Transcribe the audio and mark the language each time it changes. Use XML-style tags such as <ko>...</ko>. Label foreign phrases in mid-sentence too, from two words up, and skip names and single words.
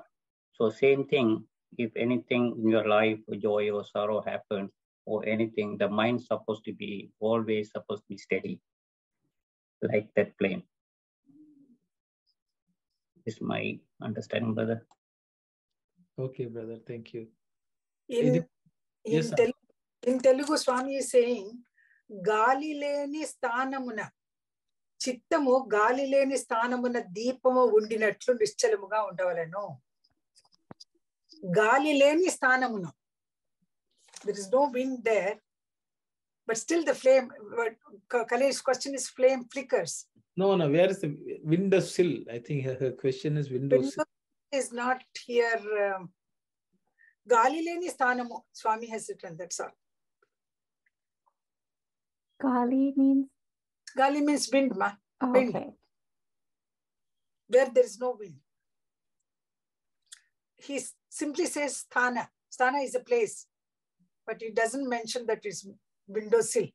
<en>So same thing, if anything in your life, joy or sorrow happens, or anything, the mind's supposed to be always supposed to be steady, like that plane. Is my understanding, brother. Okay, brother, thank you. In Telugu, Swami is saying,</en> <te>గాలి లేని స్థానమున, చిత్తము గాలి లేని స్థానమున దీపము ఉండినట్లు నిశ్చలముగా ఉండవలెను. గాలి లేని స్థానమున.</te> <en>There is no wind there, but still the flame, Kalesh's question is flame flickers. No, where is the windowsill? I think her question is windowsill. Window is not here.</en> <te>గాలి లేని స్థానము,</te> <en>Swami has written, that's all. Gali means? Gali means wind, ma. Oh, wind. okay. Where there is no wind. He simply says sthana. Sthana is a place, but he doesn't mention that it's windowsill.</en>